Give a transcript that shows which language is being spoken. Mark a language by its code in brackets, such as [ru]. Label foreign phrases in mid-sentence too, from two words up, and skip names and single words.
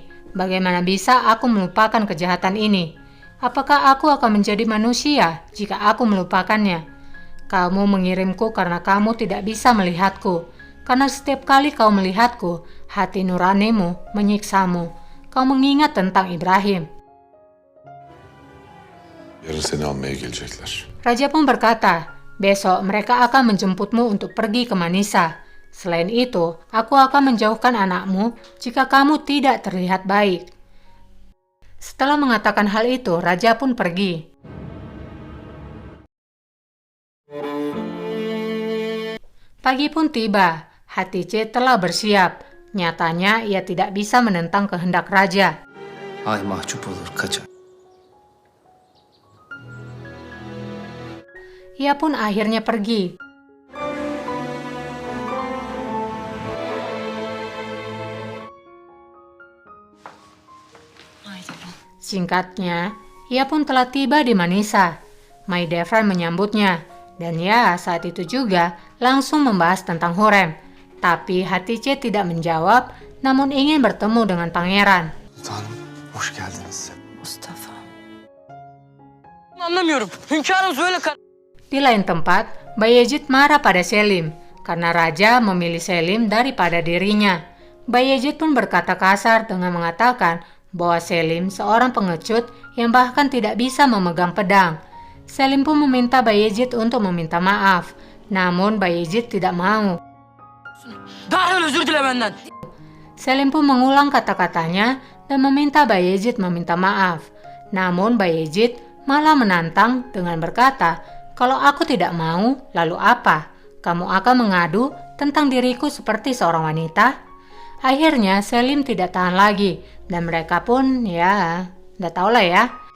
[id] Bagaimana bisa aku melupakan kejahatan ini? Apakah aku akan menjadi manusia jika aku melupakannya? Kamu mengirimku karena kamu tidak bisa melihatku. Karena setiap kali kau melihatku, hati nuranimu menyiksamu. Kau mengingat tentang Ibrahim. [tr] Yarın seni almaya gelecekler. [id] Raja pun berkata, besok mereka akan menjemputmu untuk pergi ke Manisa. Selain itu, aku akan menjauhkan anakmu jika kamu tidak terlihat baik. Setelah mengatakan hal itu, raja pun pergi. Pagi pun tiba. Hatice telah bersiap. Nyatanya ia tidak bisa menentang kehendak raja. [tr] Ay mahcup olur, kaçar. [id] Ia pun akhirnya pergi. Singkatnya, ia pun telah tiba di Manisa. Mahidevran menyambutnya, dan ya saat itu juga langsung membahas tentang Hürrem. Tapi Hatice tidak menjawab, namun ingin bertemu dengan pangeran. [tr] Sultanım, hoş geldiniz. Mustafa. Anlamıyorum. Hünkârım söyle [id] Di lain tempat, Bayezid marah pada Selim karena raja memilih Selim daripada dirinya. Bayezid pun berkata kasar dengan mengatakan bahwa Selim seorang pengecut yang bahkan tidak bisa memegang pedang. Selim pun meminta Bayezid untuk meminta maaf, namun Bayezid tidak mau. [tr] Derhal özür dile benden. [id] Selim pun mengulang kata-katanya dan meminta Bayezid meminta maaf. Namun Bayezid malah menantang dengan berkata, "Kalau aku tidak mau, lalu apa? Kamu akan mengadu tentang diriku seperti seorang wanita?" Akhirnya Selim tidak tahan lagi dan mereka pun ya, udah tau lah ya.